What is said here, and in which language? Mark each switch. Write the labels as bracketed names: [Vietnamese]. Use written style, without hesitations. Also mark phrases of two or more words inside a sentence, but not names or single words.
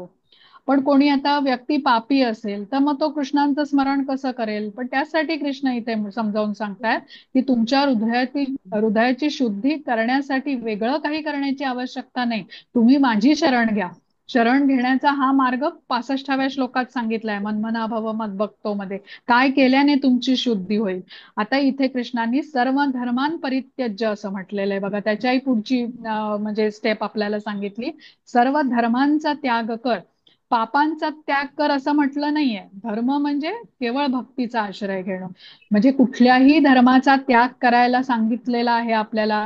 [Marathi] पण कोणी आता व्यक्ती पापी असेल तर मग तो कृष्णांचं स्मरण कसं करेल. पण त्यासाठी कृष्ण इथे समजावून सांगतायत की तुमच्या हृदयाची शुद्धी करण्यासाठी वेगळं काही करण्याची आवश्यकता नाही. तुम्ही माझी शरण घ्या. शरण घेण्याचा हा मार्ग 65व्या श्लोकात सांगितलाय [Sanskrit] मन्मना भव मद्भक्तो [Marathi] मध्ये. काय केल्याने तुमची शुद्धी होईल. आता इथे कृष्णांनी [Sanskrit] सर्व धर्मान परित्यज्य [Marathi] असं म्हटलेलं आहे बघा. त्याच्याही पुढची म्हणजे स्टेप आपल्याला सांगितली. सर्व धर्मांचा त्याग कर, पापांचा त्याग कर असं म्हटलं नाहीये. धर्म म्हणजे केवळ भक्तीचा आश्रय घेणं. म्हणजे कुठल्याही धर्माचा त्याग करायला सांगितलेला आहे आपल्याला.